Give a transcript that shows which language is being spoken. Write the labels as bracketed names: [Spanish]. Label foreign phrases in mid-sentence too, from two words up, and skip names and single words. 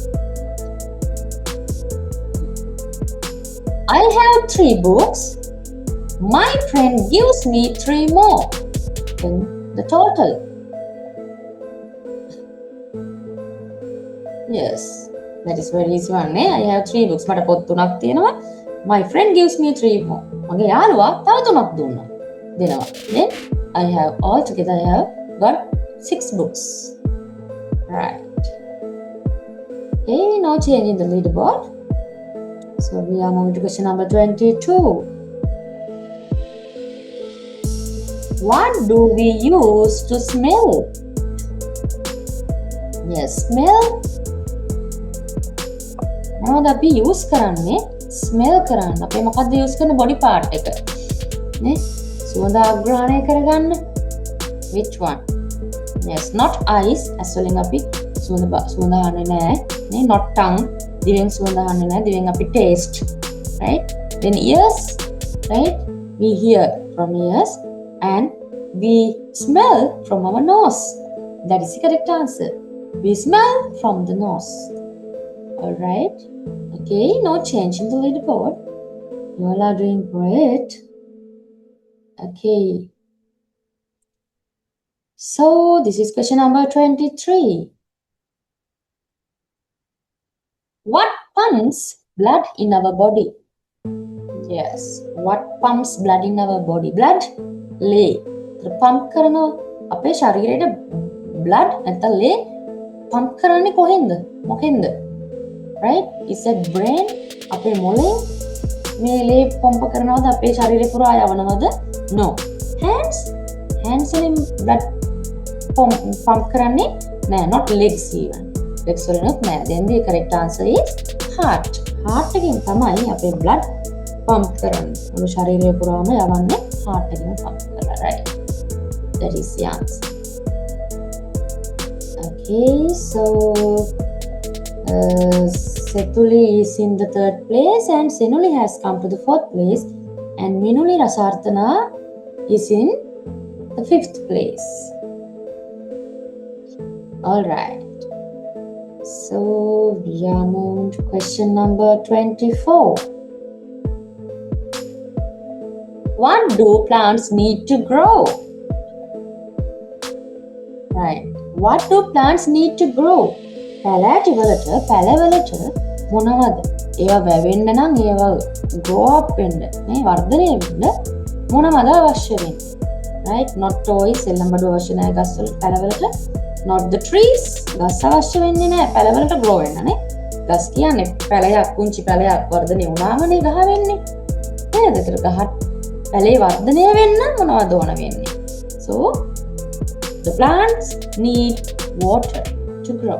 [English] I have 3 books. My friend gives me 3 more. Then the total. Yes, that is very easy one. I have 3 books. [Sinhala] මට පොත් 3ක් තියෙනවා. [English] My friend gives me 3 more. [Sinhala] මගේ යාළුවා තව 3ක් දෙනවා. [English] Then I have altogether I have got 6 books. Right. Okay, no change in the leaderboard. So we are moving to question number 22. What do we use to smell? Yes, smell. [Sinhala] මොනවද අපි use කරන්නේ? Smell කරන්න. අපි මොකද්ද use කරන [English] body part [Sinhala] එක? නේ? සුවඳ ආග්‍රහණය කරගන්න. [English] Which one? Yes, not eyes. as [Sinhala] වලින් අපි සුවඳ අහන්නේ නැහැ. නේ? [English] Not tongue. [Sinhala] දිවෙන් සුවඳ අහන්නේ නැහැ. දිවෙන් අපි [English] taste. Right? Then ears. Right? We hear from ears. And we smell from our nose. That is the correct answer. We smell from the nose. Alright. Okay, no change in the leaderboard. You all are doing great. Okay. So, this is question number 23. What pumps blood in our body? Yes. What pumps blood in our body? Blood? [Sinhala] ලේ. පම්ප් කරනවා අපේ ශරීරයට blood නැත්නම් ලේ pump කරන්නේ කොහෙන්ද? මොකෙන්ද? [English] right? Is that brain? [Sinhala] අපේ මොළයෙන් මේ ලේ පම්ප කරනවද අපේ ශරීරය පුරා යවනවද? [English] No. Hands [Sinhala] වලින් [English] blood pump [Sinhala] කරන්නේ නෑ. [English] Not legs even. legs [Sinhala] වලිනුත් නෑ. [English] Then the correct answer is heart. [Sinhala] heart එකෙන් තමයි අපේ [English] blood pump [Sinhala] කරන්නේ. මුළු ශරීරය පුරාම යවන්නේ heart එකෙන් pump කරලා, [English] right? That is the answer. Okay, so Setuli is in the 3rd place and Senuli has come to the 4th place and Minuli Rasarthana is in the 5th place. Alright, so we are moving to question number 24. What do plants need to grow? Right, what do plants need to grow? [Sinhala] පැලවලට මොනවද? ඒවා වැවෙන්න නම් ඒවා [English] grow up [Sinhala] වෙන්න නේ වර්ධනය වෙන්න මොනවද අවශ්‍ය වෙන්නේ? [English] right? not toys [Sinhala] එළඹඩු අවශ්‍ය නැහැ ගස් වල පැලවලට. [English] not the trees [Sinhala] ගස් අවශ්‍ය වෙන්නේ නැහැ පැලවලට grow වෙන්න නේ. ගස් කියන්නේ පැලයක් කුංචි පැලයක් වර්ධනය වුණාමනේ ගහ වෙන්නේ. නේද? ඒතර ගහ පැලේ වර්ධනය වෙන්න මොනවද ඕන වෙන්නේ? [English] so the plants need water to grow.